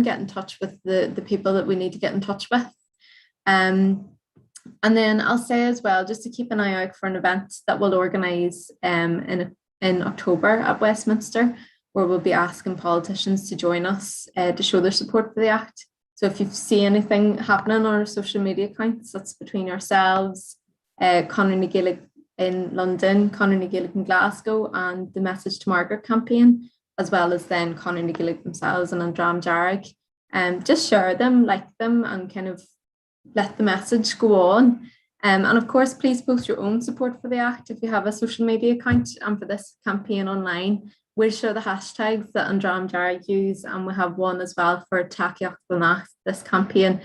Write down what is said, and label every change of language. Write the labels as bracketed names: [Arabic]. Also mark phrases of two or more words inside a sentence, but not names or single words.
[English] Get in touch with the people that we need to get in touch with. And then I'll say as well, just to keep an eye out for an event that we'll organise in October at Westminster, where we'll be asking politicians to join us to show their support for the Act. So if you see anything happening on our social media accounts, that's between ourselves, Conor na Gaeilge in London, Conor na Gaeilge in Glasgow, and the Message to Margaret campaign, as well as then Conor na Gaeilge themselves and Andram Jarrag. Just share them, like them, and kind of let the message go on. And of course, please post your own support for the Act if you have a social media account. And for this campaign online, we'll share the hashtags that Andram Jarrag use, and we have one as well for Tacaíocht this campaign.